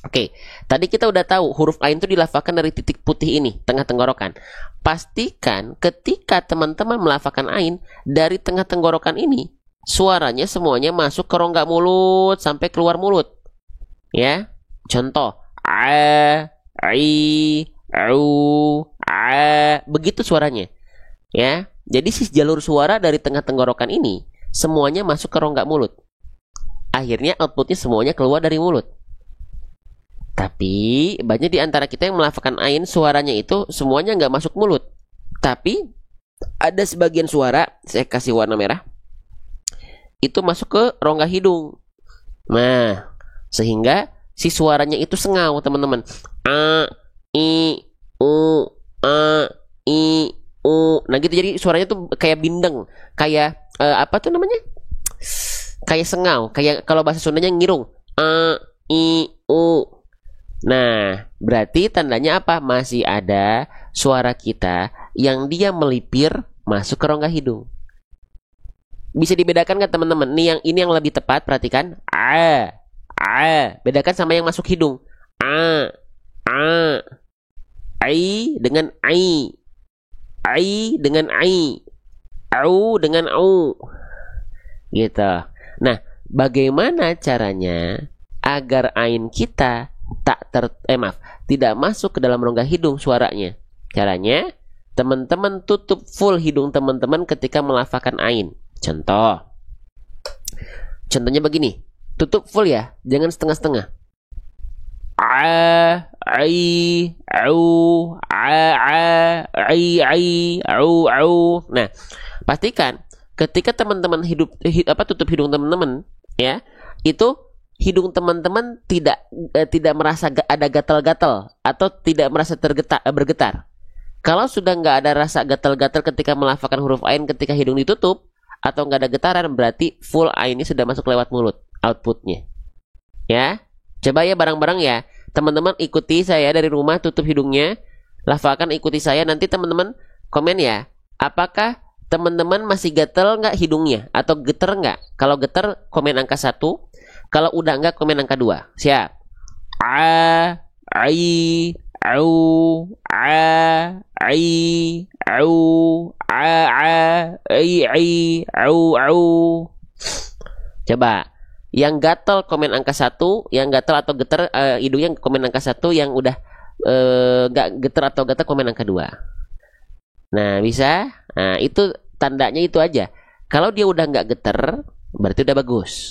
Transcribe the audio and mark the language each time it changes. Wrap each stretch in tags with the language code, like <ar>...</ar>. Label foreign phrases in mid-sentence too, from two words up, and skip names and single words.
<id>Oke, tadi kita udah tahu huruf ain itu dilafalkan dari titik putih ini, tengah tenggorokan. Pastikan ketika teman-teman melafalkan ain dari tengah tenggorokan ini, suaranya semuanya masuk ke rongga mulut sampai keluar mulut. Ya, contoh a, i, au, a, begitu suaranya. Ya, jadi si jalur suara dari tengah tenggorokan ini semuanya masuk ke rongga mulut. Akhirnya outputnya semuanya keluar dari mulut. Tapi banyak di antara kita yang melafalkan ain suaranya itu semuanya nggak masuk mulut. Tapi ada sebagian suara, saya kasih warna merah, itu masuk ke rongga hidung. Nah, sehingga si suaranya itu sengau, teman-teman. A, i, u, a, i, u. Nah gitu, jadi suaranya tuh kayak bindeng, kayak apa tuh namanya? Kayak sengau, kayak kalau bahasa Sundanya ngirung. A, i, u. Nah, berarti tandanya apa? Masih ada suara kita yang dia melipir masuk ke rongga hidung. Bisa dibedakan nggak teman-teman? Ini yang lebih tepat, perhatikan. A. Bedakan sama yang masuk hidung. A. Ai dengan ai. Ai dengan ai. Au dengan au. Gitu. Nah, bagaimana caranya agar ain kita tidak masuk ke dalam rongga hidung suaranya? Caranya, teman-teman tutup full hidung teman-teman ketika melafalkan ain. Contohnya begini, tutup full ya, jangan setengah-setengah. A, ai, au, ai, au. Nah, pastikan ketika teman-teman tutup hidung teman-teman, ya, itu hidung teman-teman tidak merasa ada gatal-gatal atau tidak merasa bergetar. Kalau sudah nggak ada rasa gatal-gatal ketika melafalkan huruf ain ketika hidung ditutup atau nggak ada getaran, berarti full ainnya sudah masuk lewat mulut outputnya. Ya, coba ya bareng-bareng ya, teman-teman ikuti saya dari rumah, tutup hidungnya, lafalkan, ikuti saya. Nanti teman-teman komen ya, apakah teman-teman masih gatal nggak hidungnya atau getar nggak? Kalau getar komen angka 1. Kalau udah enggak, komen angka 2. Siap. A, ai, au, ai, au, ai, au. Coba. Yang gatal komen angka 1, yang gatal atau getar hidungnya komen angka 1, yang udah enggak getar atau gatal komen angka 2. Nah, bisa? Nah, itu tandanya itu aja. Kalau dia udah enggak getar, berarti udah bagus.</id>